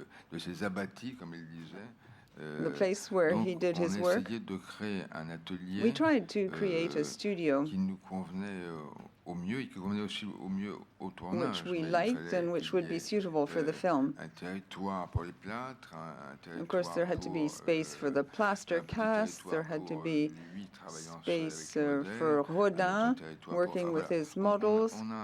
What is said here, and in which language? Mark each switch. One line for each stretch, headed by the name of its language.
French: De ces abattis, comme il disait.
English: The place where he did his work.
French: De créer un atelier,
English: we tried to create a studio
French: qui nous convenait au mieux et qui convenait aussi au mieux au tournage.
English: Which we liked and which would be suitable for the film.
French: Un territoire pour les plâtres, un territoire
English: of course, there had to be space for the plaster cast. There had to be space for Rodin working with his models.